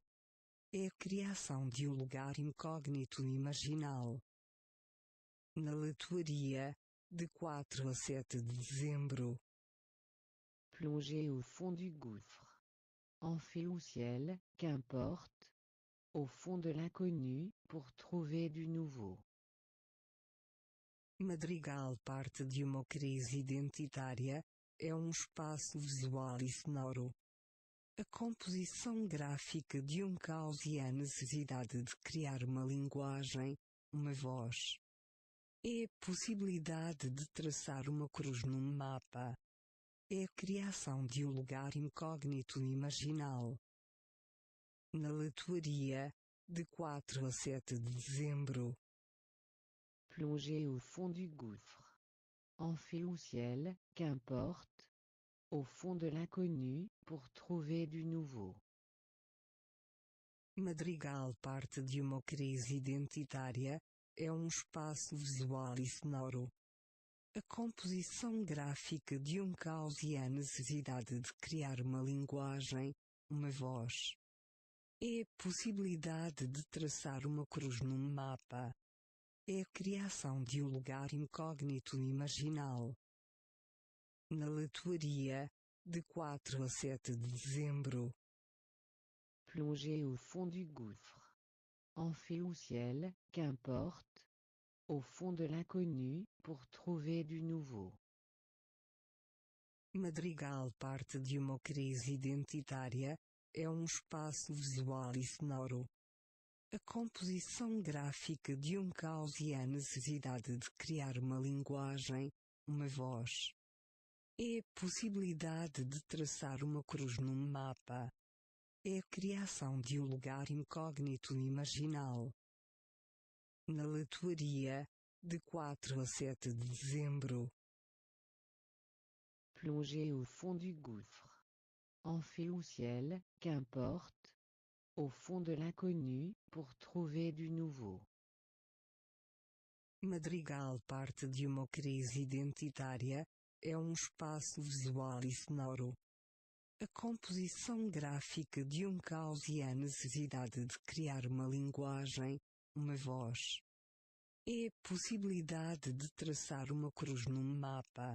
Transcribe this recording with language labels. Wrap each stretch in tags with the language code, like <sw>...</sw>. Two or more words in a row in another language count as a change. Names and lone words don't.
<pt>É a criação de um lugar incógnito e imaginal. Na leitoria, de 4 a 7 de dezembro.</pt> <fr>Plonger au fond du gouffre. Enfer au ciel, qu'importe. Au fond de l'inconnu, pour trouver du nouveau.</fr> <pt>Madrigal parte de uma crise identitária, é um espaço visual e sonoro. A composição gráfica de um caos e a necessidade de criar uma linguagem, uma voz. É a possibilidade de traçar uma cruz num mapa. É a criação de um lugar incógnito e imaginal. Na leitoria, de 4 a 7 de dezembro.</pt> <fr>Plonger au fond du gouffre. Enfer au ciel, qu'importe. Au fond de l'inconnu, pour trouver du nouveau.</fr> <pt>Madrigal parte de uma crise identitária, é um espaço visual e sonoro. A composição gráfica de um caos e a necessidade de criar uma linguagem, uma voz. É a possibilidade de traçar uma cruz num mapa. É a criação de um lugar incógnito imaginal. Na leitoaria, de 4 a 7 de dezembro.</pt> <fr>Plonger au fond du gouffre. Enfer ou ciel, qu'importe. Au fond de l'inconnu, pour trouver du nouveau.</fr> <pt>Madrigal parte de uma crise identitária, é um espaço visual e sonoro. A composição gráfica de um caos e a necessidade de criar uma linguagem, uma voz. É a possibilidade de traçar uma cruz num mapa. É a criação de um lugar incógnito imaginal. Na leitoaria, de 4 a 7 de dezembro.</pt> <fr>Plonger au fond du gouffre. Enfer ou ciel, qu'importe. Au fond de l'inconnu, pour trouver du nouveau.</fr> <pt>Madrigal parte de uma crise identitária, é um espaço visual e sonoro. A composição gráfica de um caos e a necessidade de criar uma linguagem, uma voz. É a possibilidade de traçar uma cruz num mapa.</pt>